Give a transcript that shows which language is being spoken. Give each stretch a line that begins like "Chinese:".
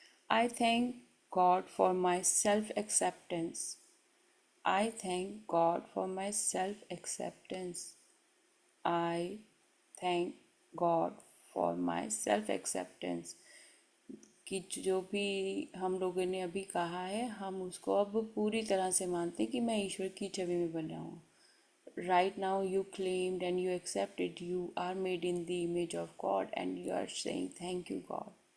English: I thank God for my self acceptance. I thank God for my self acceptance. I thank God for my self acceptance.
Hindi: कि जो भी हम लोगों ने अभी कहा है, हम उसको अब पूरी तरह से मानते हैं कि मैं ईश्वर की छवि में बना हूँ.
English: Right now, you claimed and you accepted you are made in the image of God, and you are saying, thank you, God.